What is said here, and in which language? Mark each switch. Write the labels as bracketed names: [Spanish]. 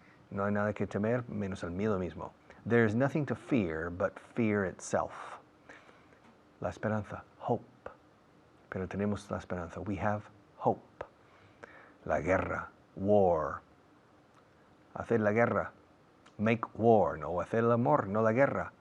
[Spanish] No hay nada que temer menos el miedo mismo. [English] There's nothing to fear but fear itself. [Spanish] La esperanza, hope. Pero tenemos la esperanza. [English] We have hope. [Spanish] La guerra, war. Hacer la guerra, [English] make war. [Spanish] No hacer el amor, no la guerra.